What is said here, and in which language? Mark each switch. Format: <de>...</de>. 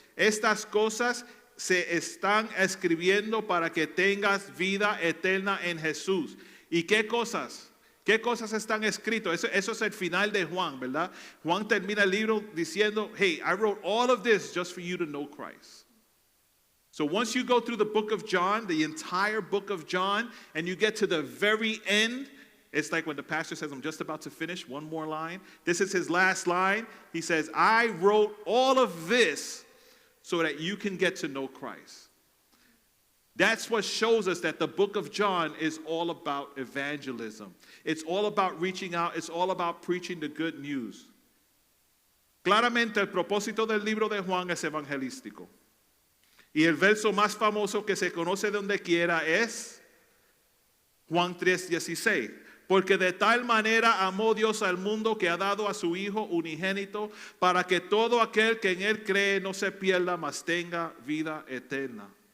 <es>Estas cosas se están escribiendo para que tengas vida eterna en Jesús. ¿Y qué cosas? ¿Qué cosas están escritas? Eso es el final de Juan, ¿verdad? Juan termina el libro diciendo,</es> <en>hey, I wrote all of this just for you to know Christ. So once you go through the book of John, the entire book of John, and you get to the very end, it's like when the pastor says, I'm just about to finish, one more line. This is his last line. He says, I wrote all of this so that you can get to know Christ. That's what shows us that the book of John is all about evangelism. It's all about reaching out. It's all about preaching the good news.</en> <es>Claramente el propósito del libro de Juan es evangelístico. Y el verso más famoso que se conoce donde quiera es Juan 3:16. Porque de tal manera amó Dios al mundo que ha dado a su Hijo unigénito para que todo aquel que en Él cree no se pierda, mas tenga vida eterna.</es>